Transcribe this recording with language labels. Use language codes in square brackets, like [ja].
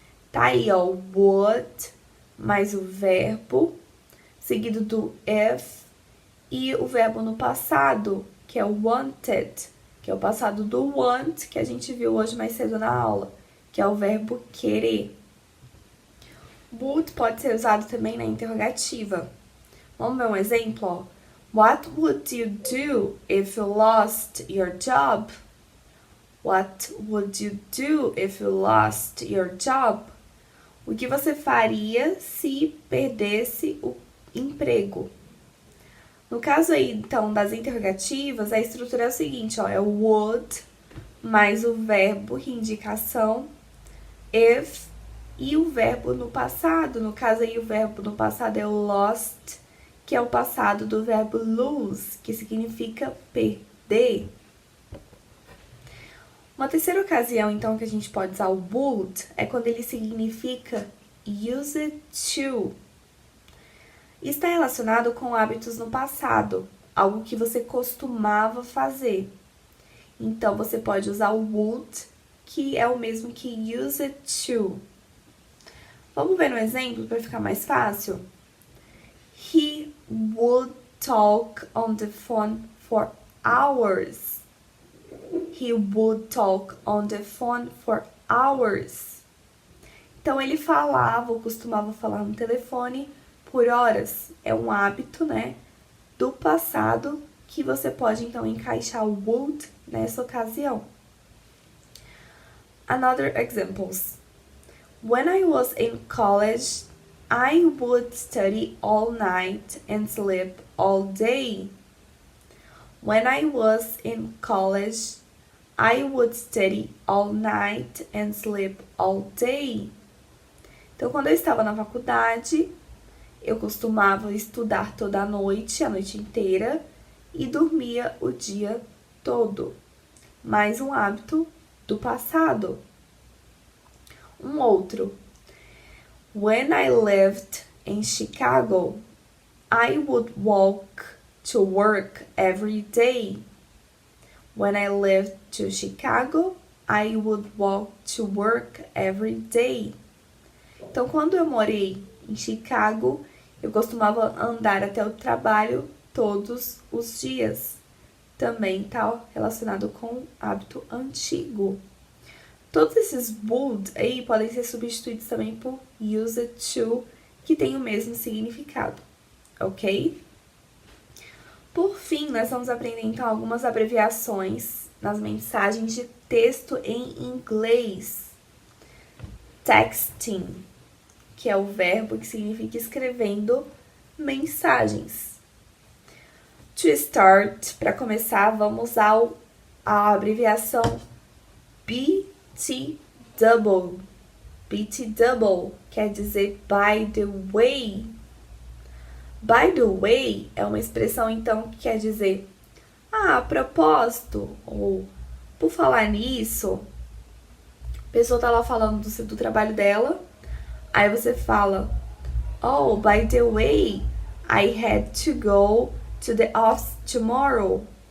[pt] Tá aí, ó, would, mais o verbo, seguido do if, e o verbo no passado, que é o wanted, que é o passado do want, que a gente viu hoje mais cedo na aula, que é o verbo querer. Would pode ser usado também na interrogativa. Vamos ver um exemplo, ó. [en] What would you do if you lost your job? What would you do if you lost your job? [pt] O que você faria se perdesse o emprego? No caso aí, então, das interrogativas, a estrutura é o seguinte, ó, é o would, mais o verbo que indica ação, if, e o verbo no passado. No caso aí, o verbo no passado é o lost, que é o passado do verbo lose, que significa perder. Uma terceira ocasião, então, que a gente pode usar o would é quando ele significa used to. Está relacionado com hábitos no passado, algo que você costumava fazer. Então, você pode usar o would, que é o mesmo que used to. Vamos ver um exemplo para ficar mais fácil? [en] He would talk on the phone for hours. He would talk on the phone for hours. [pt] Então, ele falava ou costumava falar no telefone por horas. É um hábito, né, do passado que você pode, então, encaixar o would nessa ocasião. [en] Another examples. When I was in college, I would study all night and sleep all day. When I was in college, I would study all night and sleep all day. [pt] Então, quando eu estava na faculdade, eu costumava estudar toda a noite inteira, e dormia o dia todo. Mais um hábito do passado. Um outro. [en] When I lived in Chicago, I would walk to work every day. When I lived to Chicago, I would walk to work every day. [pt] Então, quando eu morei em Chicago, Eu costumava andar até o trabalho todos os dias. Também tá relacionado com hábito antigo. Todos esses would aí podem ser substituídos também por used to, que tem o mesmo significado, ok? Por fim, nós vamos aprender então algumas abreviações nas mensagens de texto em inglês. Texting, que é o verbo que significa escrevendo mensagens. [en] To start, [pt] para começar, vamos usar a abreviação BT-double. BT-double quer dizer by the way. By the way é uma expressão, então, que quer dizer a propósito, ou por falar nisso. A pessoa tá lá falando do trabalho dela, aí você fala, oh, [en] by the way, I had to go to the office tomorrow.